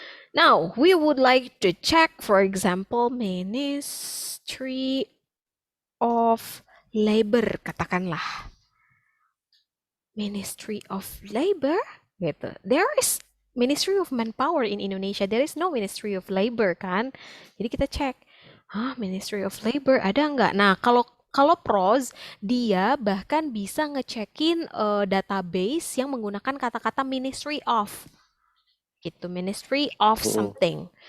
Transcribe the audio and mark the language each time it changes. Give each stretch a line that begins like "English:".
English: Now, we would like to check, for example, Ministry of Labor,
Indonesian: katakanlah.
English: Ministry of Labor, gitu. There is Ministry of Manpower in Indonesia. There is no Ministry of Labor, kan?
Indonesian: Jadi kita cek, Ministry of Labor ada nggak? Nah, kalau pros, dia bahkan bisa ngecekin database yang menggunakan kata-kata Ministry of. Gitu, Ministry of something.